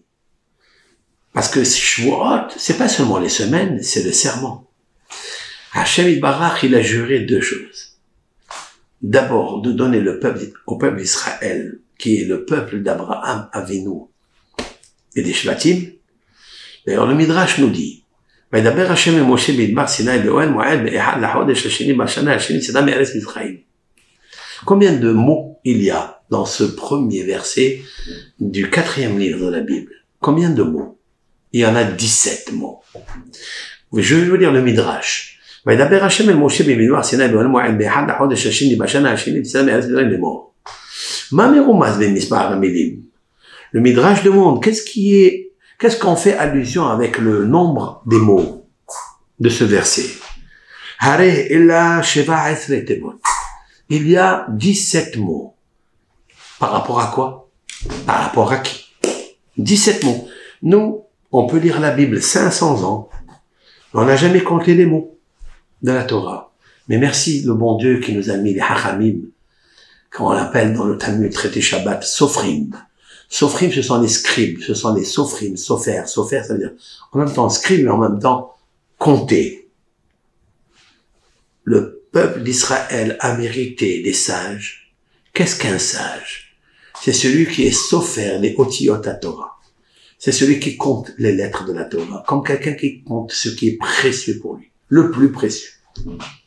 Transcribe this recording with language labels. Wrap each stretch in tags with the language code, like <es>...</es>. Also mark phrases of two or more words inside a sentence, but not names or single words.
<fr>Parce que Shavuot, c'est pas seulement les semaines, c'est le serment. Hachem Yitbarach, il a juré 2 choses. D'abord, de donner au peuple d'Israël, qui est le peuple d'Abraham Avinu et des Shvatim. D'ailleurs, le Midrash nous dit,</fr> <he>וידבר השם אל משה במדבר סיני באוהל מועד באחד לחודש השני בשנה השנית יצא מארץ מצרים.</he> <fr>Combien de mots il y a dans ce premier verset du 4e livre de la Bible? Combien de mots? Il y en a 17 mots. Je vais vous lire le Midrash.</fr> <he>וידבר השם אל משה במדבר סיני באוהל מועד באחד לחודש השני בשנה השנית יצא מארץ מצרים לאמור. מה מרומז במספר המילים?</he> <fr>Le Midrash demande qu'est-ce qu'on fait allusion avec le nombre des mots de ce verset? Il y a 17 mots. Par rapport à quoi? Par rapport à qui? 17 mots. Nous, on peut lire la Bible 500 ans. On n'a jamais compté les mots de la Torah. Mais merci le bon Dieu qui nous a mis les hachamim, qu'on appelle dans le Talmud traité Shabbat, sofrim. Sofrim, ce sont les scribes, ce sont les sofrim, sofer. Sofer, ça veut dire en même temps scribe, mais en même temps compter. Le peuple d'Israël a mérité des sages. Qu'est-ce qu'un sage? C'est celui qui est sofer, les</fr> <he>אותיות התורה.</he> <fr>C'est celui qui compte les lettres de la Torah, comme quelqu'un qui compte ce qui est précieux pour lui, le plus précieux.</fr>